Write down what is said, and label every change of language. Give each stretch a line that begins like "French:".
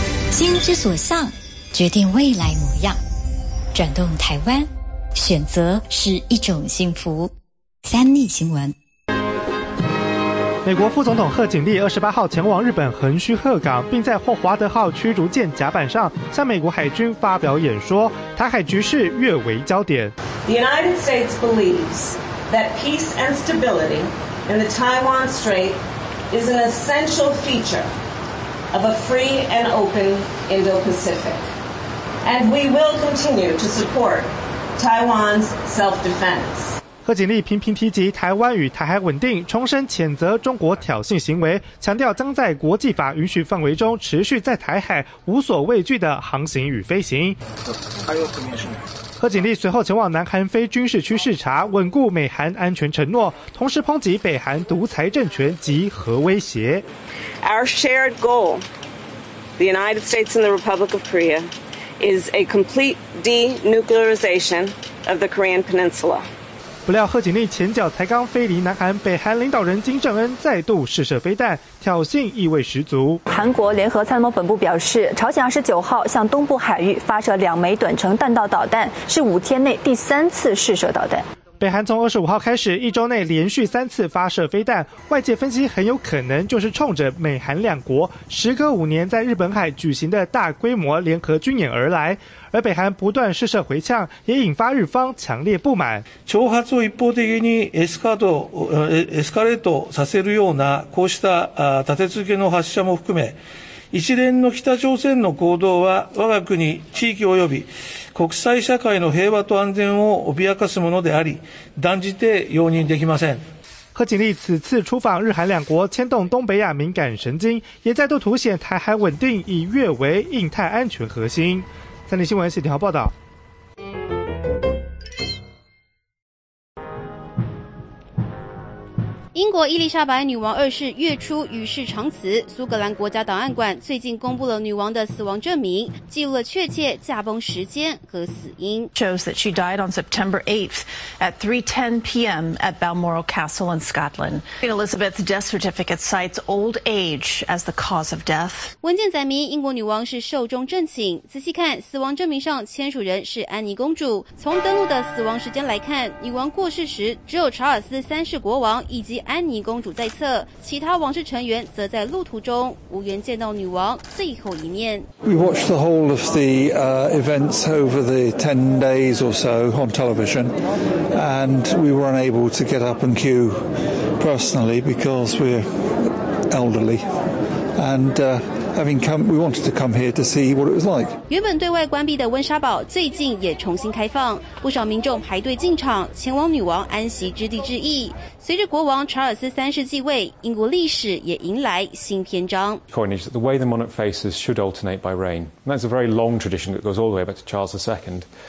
Chinese: 心之所向，决定未来模样。转动台湾，选择是一种幸福。三立新闻。美国副总统贺锦丽28号前往日本横须贺港，并在霍华德号驱逐舰甲板上向美国海军发表演说，台海局势越为焦点。
English: The United States believes that peace and stability in the Taiwan Strait is an essential feature of a free and open Indo-Pacific, and we will continue to support Taiwan's self-defense.
Chinese: 贺锦丽频频提及台湾与台海稳定，重申谴责中国挑衅行为，强调将在国际法允许范围中持续在台海无所畏惧的航行与飞行。贺锦丽随后前往南韩非军事区视察，稳固美韩安全承诺，同时抨击北韩独裁政权及核威胁。
English: Our shared goal, the United States and the Republic of Korea, is a complete denuclearization of the Korean Peninsula.
Chinese: 不料贺锦丽前脚才刚飞离南韩，北韩领导人金正恩再度试射飞弹，挑衅意味十足。韩国联合参谋本部表示，朝鲜29号向东部海域发射2枚短程弹道导弹，是5天内第3次试射导弹。北韩从25号开始，一周内连续3次发射飞弹，外界分析很有可能就是冲着美韩两国时隔5年在日本海举行的大规模联合军演而来。而北韩不断试射回呛，也引发日方强烈不满。
Japanese: 挑発を一方的にエスカレートさせるようなこうした立て続けの発射も含め、一連の北朝鮮の行動は我が国地域及び国際社会の平和と安全を脅かすものであり、断じて容認できません。
Chinese: 贺锦丽此次出访日韩两国，牵动东北亚敏感神经，也再度凸显台海稳定以越为印太安全核心。三立新闻谢廷豪报道。英国伊丽莎白女王2世月初与世长辞，苏格兰国家档案馆最近公布了女王的死亡证明，记录了确切驾崩时间和死因。
English: Shows that she died on September 8th at 3:10 p.m. at Balmoral Castle in Scotland. Queen Elizabeth's death certificate cites old age as the cause of death.
Chinese: 文件载明英国女王是寿终正寝。仔细看，死亡证明上签署人是安妮公主。从登录的死亡时间来看，女王过世时只有查尔斯3世国王以及安妮公主在侧，其他王室成员则在路途中无缘见到女王最后一面。
English: We watched the whole of the events over the 10 days or so on television, and we were unable to get up and queue personally because we're elderly. And we wanted to come here to see what it was like.
Chinese: 原本对外关闭的温莎堡最近也重新开放，不少民众排队进场，前往女王安息之地致意。随着国王查尔斯3世继位，英国历史也迎来新篇章。
English: Coinage, the way the monarch faces should alternate by reign. That's a very long tradition that goes all the way back to Charles II.